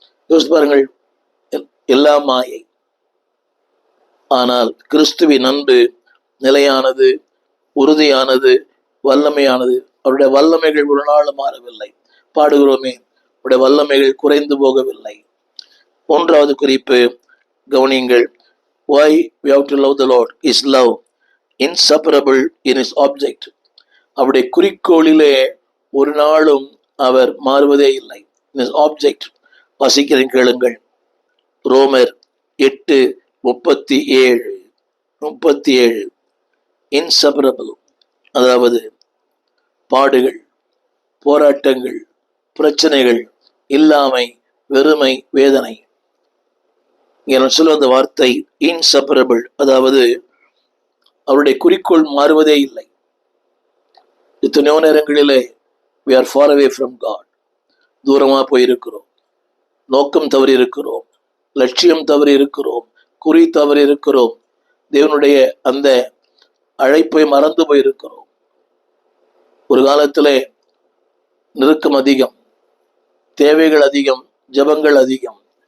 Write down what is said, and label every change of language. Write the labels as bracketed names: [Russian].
[Tamil] யோசித்து பாருங்கள், எல்லாம் மாயை. ஆனால் கிறிஸ்துவின் அன்பு நிலையானது, உறுதியானது, வல்லமையானது. அவருடைய வல்லமைகள் ஒரு நாள் மாறவில்லை. பாடுகிறோமே, அவருடைய வல்லமைகள் குறைந்து போகவில்லை. 3வது குறிப்பு கவனியுங்கள். [English] why we have to love the Lord is love inseparable in his object. [Tamil] அவருடைய குறிக்கோளிலே ஒரு நாளும் அவர் மாறுவதே இல்லை. in his object. வாசிக்கிறேன், கேளுங்கள். ரோமர் 8:37 இன்செபரபிள், அதாவது பாடுகள், போராட்டங்கள், பிரச்சனைகள், இல்லாமை, வெறுமை, வேதனை. நான் சொல்ல அந்த வார்த்தை இன்செபரபிள், அதாவது அவருடைய குறிக்கோள் மாறுவதே இல்லை. எத்தனையோ நேரங்களிலே we are far away from God. தூரமாக போயிருக்கிறோம், நோக்கம் தவறி இருக்கிறோம், லட்சியம் தவறி இருக்கிறோம், குறி தவறி இருக்கிறோம், தேவனுடைய அந்த அழைப்பை மறந்து போயிருக்கிறோம். ஒரு காலத்திலே நெருக்கம் அதிகம், தேவைகள் அதிகம், ஜபங்கள் அதிகம்.